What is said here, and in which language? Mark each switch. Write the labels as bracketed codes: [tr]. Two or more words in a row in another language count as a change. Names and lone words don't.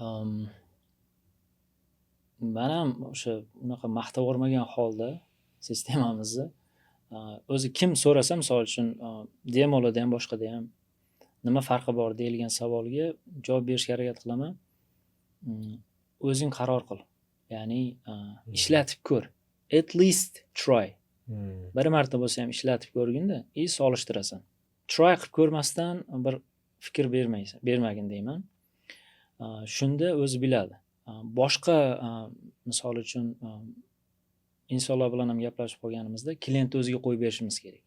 [uz] Men ham o'sha unaqa maqtov olmagan holda sistemamizni o'zi kim so'rasa, misol uchun demolarda ham boshqada ham nima farqi bor deyilgan savolga javob berishga harakat qilaman. O'zing qaror qil. Ya'ni ishlatib ko'r. [en] At least try. [uz] Bir marta bo'lsa ham ishlatib ko'rginda, solishtirasan. Try qilib ko'rmasdan bir fikr bermagin deyman. Shunda o'zi biladi. Boshqa misol uchun insonlar bilan ham gaplashib qolganimizda klient o'ziga qo'yib berishimiz kerak.